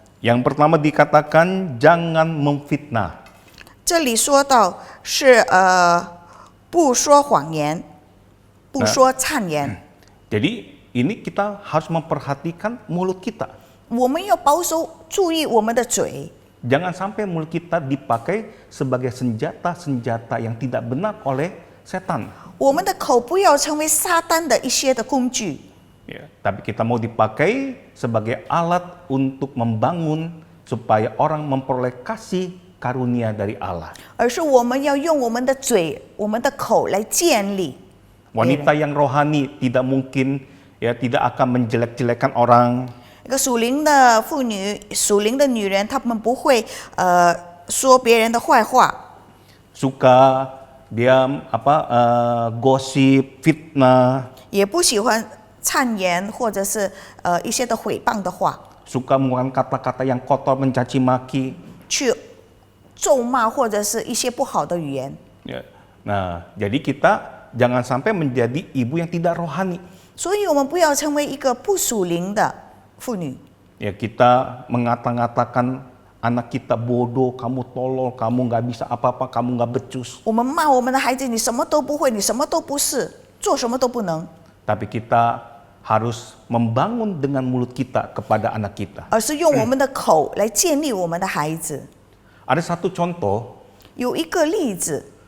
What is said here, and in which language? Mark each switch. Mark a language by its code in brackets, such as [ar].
[id] Yang pertama dikatakan jangan memfitnah. [zh] 这里说到是不说谎言，不说谄言。 [id] Jadi ini kita harus memperhatikan mulut kita. [zh] 我们要保守注意我们的嘴， [id] Jangan sampai mulut kita dipakai sebagai senjata-senjata yang tidak benar oleh setan. [zh] 我们的口不要成为撒旦的一些的工具， [id] Ya, tapi kita mau dipakai sebagai alat untuk membangun supaya orang memperoleh kasih karunia dari Allah. [zh] 而是我们要用我们的嘴、我们的口来建立。 [id] Wanita yang rohani tidak mungkin tidak akan menjelek-jelekan orang. [zh] 一个属灵的妇女、属灵的女人，她们不会说别人的坏话， [id] Suka dia gosip, fitnah, [zh] 也不喜欢谄言或者是一些的毁谤的话， [id] suka menggunakan kata-kata yang kotor, mencaci maki. [zh] 去咒骂或者是一些不好的语言。 [id] Ya. Nah, jadi kita jangan sampai menjadi ibu yang tidak rohani. [zh] 所以我们不要成为一个不属灵的妇女。 [id] Ya, kita mengata-ngatakan anak kita bodoh, kamu tolol, kamu nggak bisa apa-apa, kamu nggak becus. [zh] 我们骂我们的孩子，你什么都不会，你什么都不是，做什么都不能。 [id] Tapi kita harus membangun dengan mulut kita kepada anak kita. [zh] 而是用我们的口来建立我们的孩子。 [id] Ada satu contoh, [zh] 有一个例子，